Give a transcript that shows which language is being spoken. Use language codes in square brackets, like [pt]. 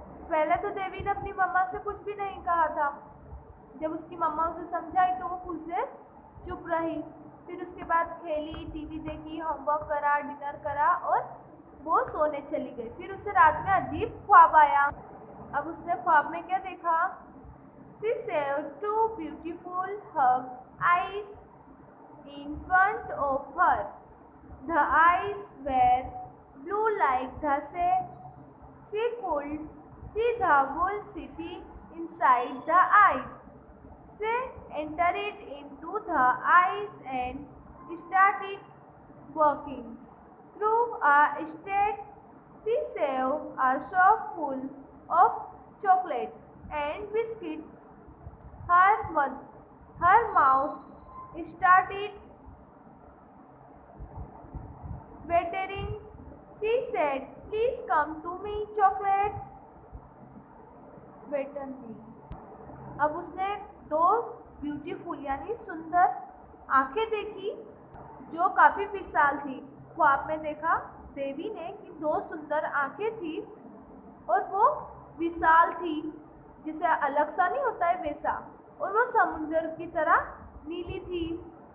[hi] पहले तो देवी ने अपनी मम्मा से कुछ भी नहीं कहा था। जब उसकी मम्मा उसे समझाई तो वो कुछ देर चुप रही। फिर उसके बाद खेली, टीवी देखी, होमवर्क करा, डिनर करा और वो सोने चली गई। फिर उसे रात में अजीब ख्वाब आया। अब उसने ख्वाब में क्या देखा? [en] She saw two beautiful hug eyes in front of her. The eyes were blue like the sea. She could see the whole city inside the eyes. She entered into the eyes and started walking through a street. She saw a shop full of chocolate and biscuits. Her mouth started watering. She said, "Please come to me, chocolates." Waiter me. [hi] अब उसने दो beautiful यानी सुंदर आंखें देखी जो काफ़ी विशाल थी। ख्वाब में देखा देवी ने कि दो सुंदर आंखें थी और वो विशाल थी, जैसे अलग सा नहीं होता है वैसा, और वो समुद्र की तरह नीली थी।